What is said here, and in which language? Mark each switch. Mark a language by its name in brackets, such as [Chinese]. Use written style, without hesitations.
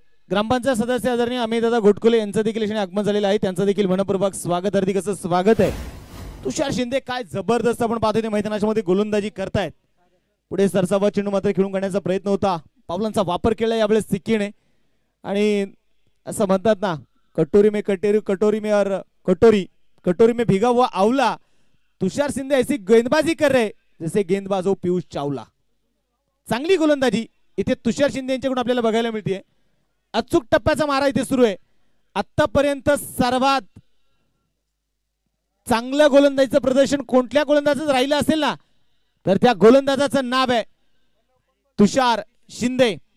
[Marathi] ग्रामपंचायत सदस्य आदरणीय अमितदादा घोटकुले यांचं देखील इथे आगमन झालेलं आहे. त्यांचं देखील मनपूर्वक स्वागत. हार्दिक असं स्वागत आहे. तुषार शिंदे काय जबरदस्त आपण पाहतोय मैदानाच्या मध्ये गोलंदाजी करतायत. पुढे सरसावा चेंडू मात्र खेळून काढण्याचा प्रयत्न होता. पावलांचा वापर केला यावेळेस सिक्कीने आणि असं म्हणतात ना [Hindi] कटोरी में कटोरी में और कटोरी में भिगा हुआ आंवला. तुषार शिंदे ऐसी गेंदबाजी कर रहे जैसे गेंदबाज हो पीयूष चावला. [Marathi] चांगली गोलंदाजी इथे तुषार शिंदे यांच्याकडून आपल्याला बघायला मिळते. अचूक टप्प्याचा मारा इथे सुरू आहे. आतापर्यंत सर्वात चांगलं गोलंदाजीचं प्रदर्शन कोणत्या गोलंदाजाचं राहिलं असेल ना तर त्या गोलंदाजाचं नाव आहे तुषार शिंदे.